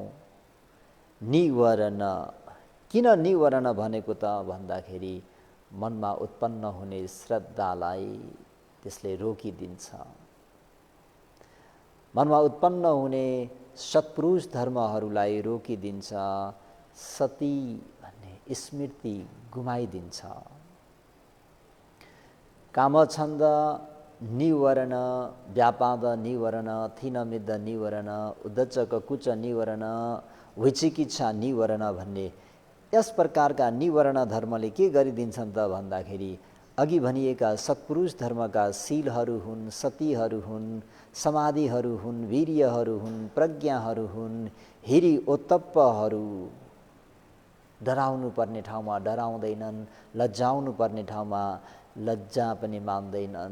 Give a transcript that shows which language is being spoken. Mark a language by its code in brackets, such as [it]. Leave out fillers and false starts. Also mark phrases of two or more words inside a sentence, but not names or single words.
[ne] निवरण किन निवरण भनेको त भन्दाखेरि मनमा उत्पन्न हुने श्रद्धालाई त्यसले रोकिदिन्छ। मनमा उत्पन्न हुने सत्पुरुष धर्महरूलाई रोकिदिन्छ। सती भन्ने स्मृति गुमाइदिन्छ। [pi] कामछन्द निवरण, व्यापाद निवरण, थिनमिद्ध निवरण, उद्धचक कुच निवरण, विचिकित्सा निवरण [ne] भन्ने यस प्रकारका निवरण धर्मले के गरिदिन्छन् त भन्दाखेरि अघि भनिएका सत्पुरुष धर्मका शीलहरू हुन्, सतीहरू हुन्, समाधिहरू हुन्, वीर्यहरू हुन्, प्रज्ञाहरू हुन्, हिरी ओत्तप्पहरू डराउनु पर्ने ठाउँमा डराउँदैनन्, लज्जाउनु पर्ने ठाउँमा लज्जा पनि मान्दैनन्।